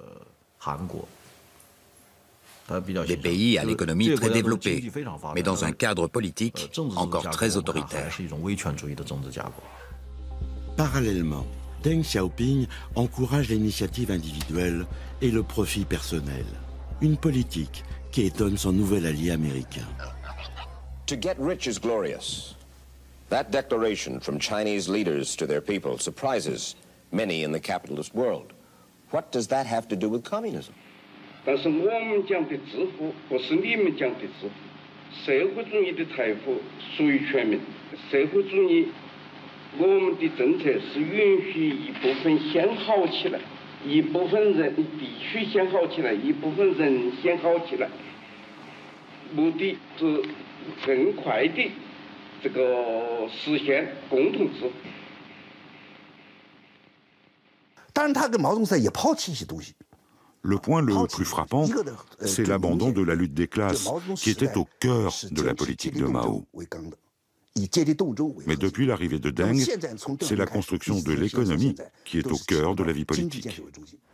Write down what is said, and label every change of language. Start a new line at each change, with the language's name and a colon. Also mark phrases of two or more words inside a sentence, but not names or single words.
French: Des pays à l'économie très développée, mais dans un cadre politique encore très autoritaire. Parallèlement, Deng Xiaoping encourage l'initiative individuelle et le profit personnel. Une politique qui étonne son nouvel allié américain.
English: To get rich is glorious. That declaration from Chinese leaders to their people surprises many in the capitalist world. What does that have to do with communism?
Chinese: 但是我们讲的致富不是你们讲的致富，社会主义的财富属于全民。社会主义，我们的政策是允许一部分先好起来，一部分人必须先好起来，一部分人先好起来，目的是更快的这个实现共同致富。当然，他跟毛泽东也抛弃一些东西。
French: Le point le plus frappant, c'est l'abandon de la lutte des classes, qui était au cœur de la politique de Mao. Mais depuis l'arrivée de Deng, c'est la construction de l'économie qui est au cœur de la vie politique.